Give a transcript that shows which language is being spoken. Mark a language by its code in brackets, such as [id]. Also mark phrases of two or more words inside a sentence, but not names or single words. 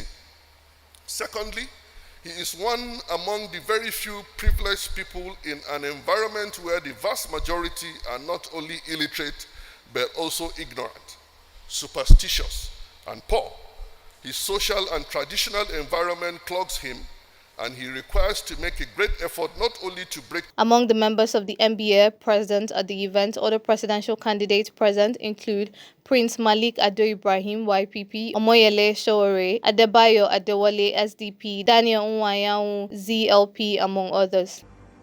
[en] Secondly, he is one among the very few privileged people in an environment where the vast majority are not only illiterate, but also ignorant, superstitious, and poor. His social and traditional environment clogs him, and he requires to make a great effort not only to break. Among the members of the NBA present at the event, other presidential candidates present include Prince Malik Ado Ibrahim, YPP, Omoyele Sowore, Adebayo Adewale, SDP, Daniel Nwayahu, ZLP, among others.